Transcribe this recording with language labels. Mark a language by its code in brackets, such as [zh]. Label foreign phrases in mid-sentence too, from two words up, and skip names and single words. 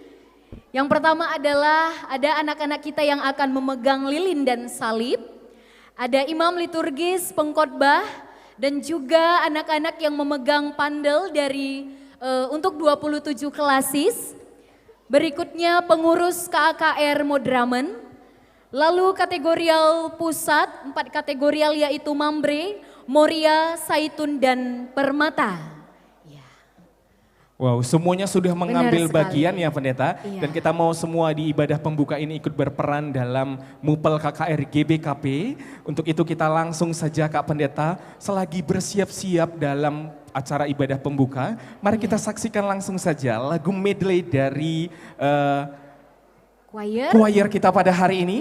[id] Yang pertama adalah ada anak-anak kita yang akan memegang lilin dan salib. Ada imam liturgis, pengkhotbah, dan juga anak-anak yang memegang pandel dari untuk 27 klasis. Berikutnya pengurus KKR Modramen. Lalu kategorial pusat, 4 kategorial yaitu Mambre, Moria, Saitun, dan Permata. Wow, semuanya sudah mengambil sekali. bagian ya pendeta. Iya. Dan kita mau semua di ibadah pembuka ini ikut berperan dalam Mupel KKR GBKP. Untuk itu kita langsung saja Kak Pendeta, selagi bersiap-siap dalam acara ibadah pembuka, mari kita saksikan langsung saja lagu medley dari choir kita pada hari ini.